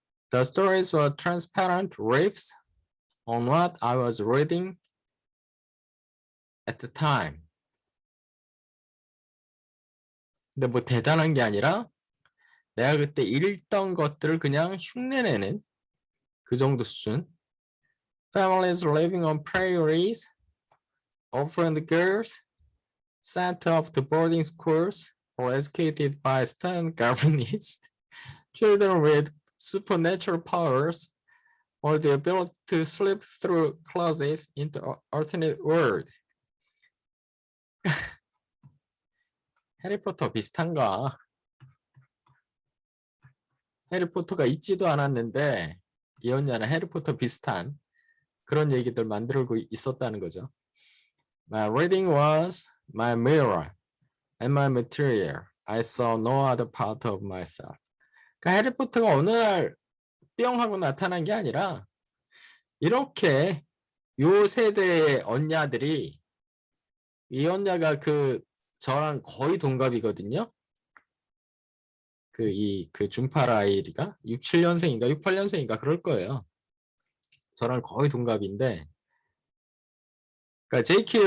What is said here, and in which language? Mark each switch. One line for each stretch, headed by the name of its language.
English: The stories were transparent riffs on what I was reading at the time.
Korean: 근데 뭐 대단한 게 아니라 내가 그때 읽던 것들을 그냥 흉내내는 그 정도 수준.
English: Families living on prairies, orphaned girls, sent off to boarding schools or educated by stern governesses, children with supernatural powers, or the ability to slip through closets into alternate world.
Korean: 해리포터 비슷한가? 해리포터가 있지도 않았는데 이 언니는 해리포터 비슷한 그런 얘기들 만들고 있었다는 거죠.
English: My reading was my mirror and my material. I saw no other part of myself.
Korean: 그러니까 해리포터가 어느 날 뿅 하고 나타난 게 아니라 이렇게 요 세대의 언니들이 이 언니가 저랑 거의 동갑이거든요. 그 준파라이리가 6, 7년생인가 6, 8년생인가 그럴 거예요. 저랑 거의 동갑인데 그러니까 J.K.